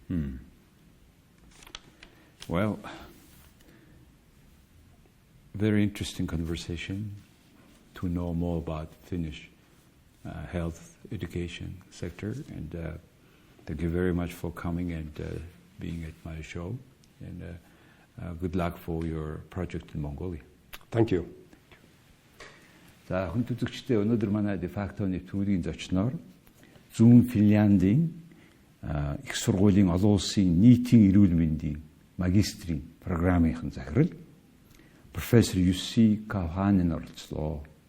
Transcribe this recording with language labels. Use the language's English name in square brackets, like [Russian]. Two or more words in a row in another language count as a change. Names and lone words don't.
[English] Well, very interesting conversation to know more about Finnish health education sector, and thank you very much for coming and being at my show, and good luck for your project in Mongolia. Thank you. [Mongolian] За хүн үзэгчдээ өнөөдөр манай Defacto нэвтрүүлгийн зочноор Зүүн Финландын Их Сургуулийн олон улсын Нийтийн эрүүл мэндийн магистрын програмын захирал профессор Юсси Кауханен оролцлоо.